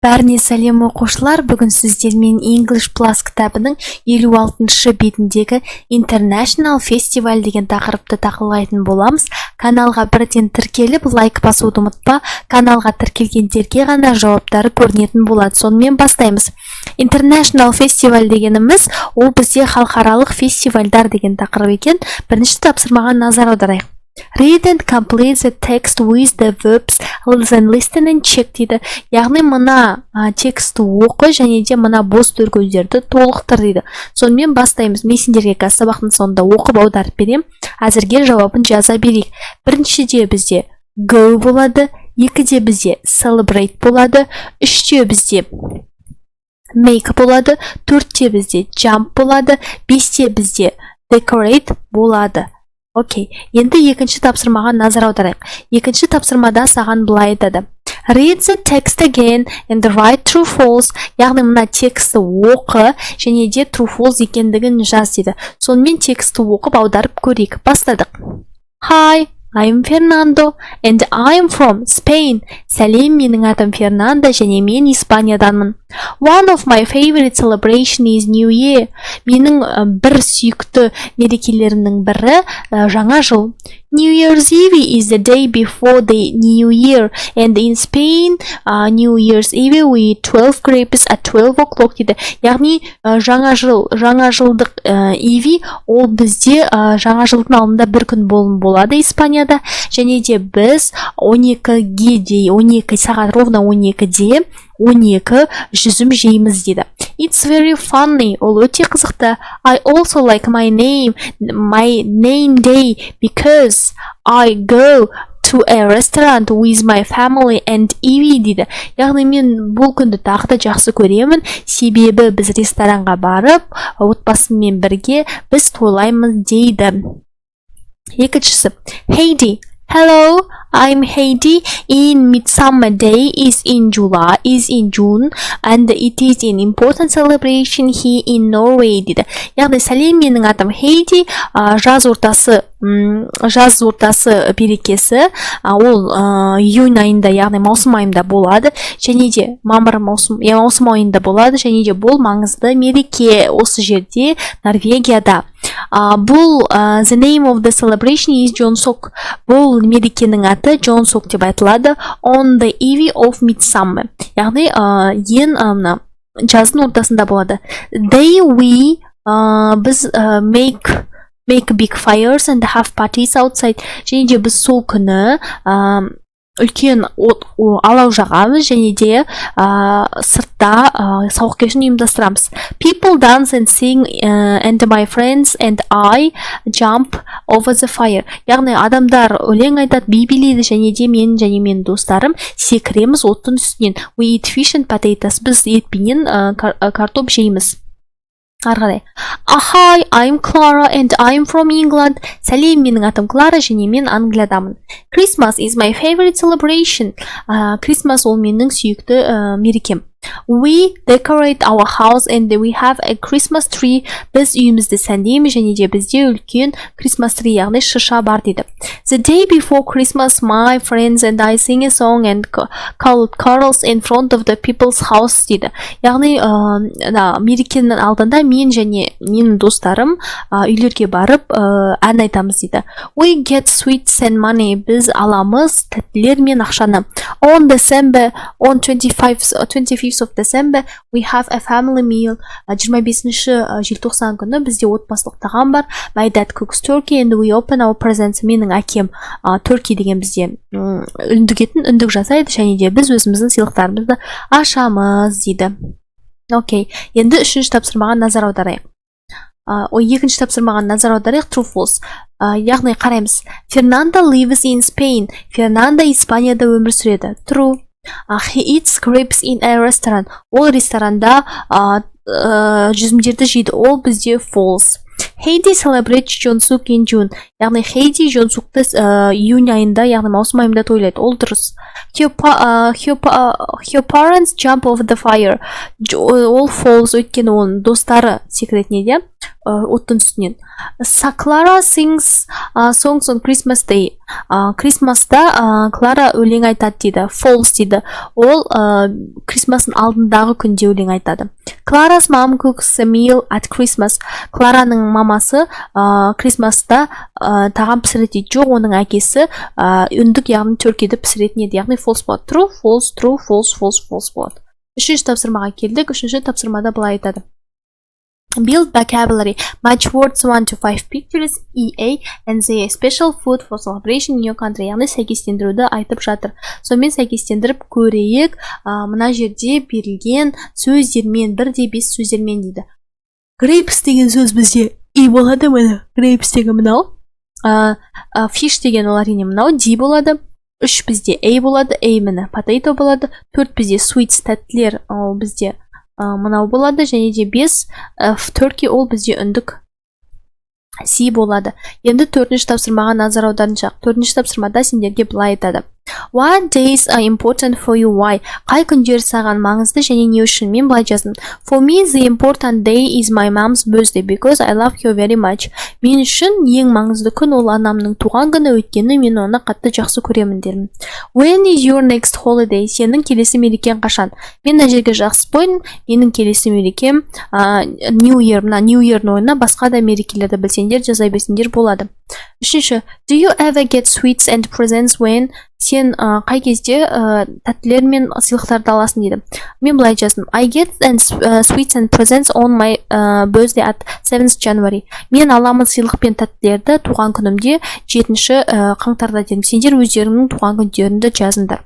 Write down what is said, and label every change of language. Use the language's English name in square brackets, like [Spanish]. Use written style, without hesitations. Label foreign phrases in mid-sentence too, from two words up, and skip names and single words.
[Kazakh] Бәріне сәлем оқушылар, бүгін сіздермен English Plus кітабының 56-шы бетіндегі [English] International Festival [Kazakh] деген тақырыпты талқылайтын боламыз. Каналға бірден тіркеліп, лайк басуды ұмытпа. Каналға тіркелгендерге ғана жауаптары көрінетін болады. Сонымен бастаймыз. [English] International Festival [Kazakh] дегеніміз, ол бізде халықаралық фестивальдар деген тақырып екен. Бірінші тапсырмаға назар аударайық. [English] Read and complete the text with the verbs, then listen and check дейді. [Kazakh] Яғни мына текстті оқы және де мына бос тіркеулерді толықтыр дейді. Сонымен бастаймыз. Мен сендерге қазір сабақтың соңында оқып аударып берем. Әзірге жауабын жаза берейік. Біріншіде бізде go болады, екіде бізде celebrate болады, үште бізде make болады, төртте бізде jump болады, бесте бізде decorate болады. Окей, енді екінші тапсырмаға назар аударайық. Екінші тапсырмада саған былай айтады. [English] Read the text again and write true false. [Kazakh] Яғни мына тексті оқы және де [English] true false [Kazakh] екендігін жаз дейді. Сонымен тексті оқып аударып көрейік. Бастадық. [English] Hi, I'm Fernando and I'm from Spain. [Kazakh] Сәлем, менің атым Фернандо және мен Испанияданмын. [English] One of my favorite celebration is New Year. [Kazakh] Менің бір сүйікті мерекелерімнің бірі жаңа жыл. [English] New Year's Eve is the day before the New Year, and in Spain, New Year's Eve we 12 grapes at 12 o'clock дейді. [Kazakh] Яғни жаңа жылдық Eve ол бізде жаңа жылдың алдында бір күн болады Испанияда, және де біз 12-ге дейін 12 сағат ровно 12-де 12 жүзім жейміз дейді. [English] It's very funny. [Kazakh] Ол өте қызықты. [English] I also like my name day because I go to a restaurant with my family and Evie дейді. [Kazakh] Яғни мен бұл күнді тағы да жақсы көремін, себебі біз ресторанға барып, отбасыммен бірге біз тойлаймыз дейді. Екіншісі, [English] Heidi. Hello, I'm Heidi. In Midsummer Day is in June, and it is an important celebration here in Norway дейді. [Kazakh] Яғни сәлем, менің атым Heidi. Жаз ортасы берекесі ол июнь айында, яғни маусым айында болады, және де маусым айында болады, және де бұл маңызды мереке осы жерде Норвегияда. [English] Бұл the name of the celebration is Jonsok. [Kazakh] Бұл мерекенің аты Jonsok деп айтылады. [English] On the eve of midsummer. [Kazakh] Яғни ең жаздың ортасында болады. [English] They біз make big fires and have parties outside. [Kazakh] Және де біз сол күні үлкен алау жағамыз және де сыртта сауық кешін ұйымдастырамыз. [English] People dance and sing and my friends and I jump over the fire. [Kazakh] Яғни адамдар өлең айтады, би билейді және де мен достарым секіреміз оттың үстінен. [English] We eat fish and potatoes. [Kazakh] Біз ет пенен картоп жейміз. Арғарай. [English] Hi, I'm Clara and I'm from England. [Kazakh] Сәлем, менің атым Клара және мен Англиядамын. [English] Christmas is my favorite celebration. [Kazakh] Christmas ол менің сүйікті мерекем. [English] We decorate our house and we have a Christmas tree. [Kazakh] Біз үйімізді сәндейміз және де бізде үлкен [English] Christmas tree, [Kazakh] яғни шыша бар дейді. [English] The day before Christmas, my friends and I sing a song and call carols in front of the people's house дейді. [Kazakh] Яғни мерекенің алдында мен және менің достарым үйлерге барып ән айтамыз дейді. [English] We get sweets and money. [Kazakh] Біз аламыз тәттілер мен ақшаны. [English] On 25th of December, we have a family meal. [Kazakh] 25-ші желтоқсан күні бізде отбасылық тағам бар. [English] My dad cooks turkey and we open our presents. [Kazakh] Менің әкем turkey деген бізде үндік жасайды және де біз өзіміздің сыйлықтарымызды ашамыз дейді. Окей, енді үшінші тапсырмаға назар аударайық. Екінші тапсырмаға назар аударайық. [English] True false. [Kazakh] Яғни қараймыз. [English] Fernando lives in Spain. [Kazakh] Фернандо Испанияда өмір сүреді. True. [English] He eats grapes in a restaurant. [Kazakh] Ол ресторанда жүзімдерді жейді. Ол бізде false. [English] Heidi celebrates Jonsok in June. [Kazakh] Яғни Heidi Jonsokты июнь айында, яғни маусым айында тойлайды. Ол дұрыс. [English] Her parents jump over the fire. [Kazakh] Ол false, өйткені оның достары секретіне де. оттың үстінен. [English] Clara sings songs on Christmas Day. [Kazakh] Крисмаста Клара өлең айтады дейді. Falls дейді. Ол Крисмастың алдындағы күнде өлең айтады. Clara's mom cooks a meal at Christmas. Клараның мамасы Крисмаста тағам пісіреді. Жоқ, оның әкесі үндік, яғни түркиді пісіретін еді. Яғни false болады. [English] True, false, true, false, false, false [Kazakh] болады. Үшінші тапсырмаға келдік. Үшінші тапсырмада былай айтады. [English] Build vocabulary. Match words 1 to 5 pictures, EA, and say a special food for celebration in your country. [Kazakh] Яғни сәйкестендіруді айтып жатыр. Сонымен сәйкестендіріп көрейік. Мына жерде берілген сөздермен, 1-5 сөздермен дейді. Grapes деген сөз бізде E болады мені. Grapes деген мынау. Fish деген ол әрине мынау. D болады. 3 бізде A болады. A мені. Potato болады. 4 бізде sweets, тәттілер. Ол бізде мынау болады, және де 5 turkey, ол бізде үндік C болады. Енді 4-ші тапсырмаға назар аударыңыздар. 4-ші тапсырмада сендерге былай айтады. [English] What days are important for you? Why? [Kazakh] Қай күндер саған маңызды және не үшін? Мен былай жаздым. [English] For me, the important day is my mom's birthday because I love her very much. [Kazakh] Мен үшін ең маңызды күн ол анамның туған күні, өйткені мен оны қатты жақсы көремін дедім. [English] When is your next holiday? [Kazakh] Сенің келесі мерекен қашан? Мен мына жерге жақсы қойдым. Менің келесі мерекем [English] New Year. [Kazakh] Мына [English] New Year'ның [Kazakh] ойына басқа да мерекелерді білсеңдер, жаза берсеңдер болады. Үшінші, [English] do you ever get sweets and presents when? [Kazakh] Сен қай кезде тәттілер мен сыйлықтарды аласың дейді. Мен былай жаздым. [English] I get sweets and presents on my birthday at 7th January. [Kazakh] Мен аламын сыйлық пен тәттілерді туған күнімде 7-ші қаңтарда дедім. Сендер өздеріңнің туған күндеріңді жазыңдар.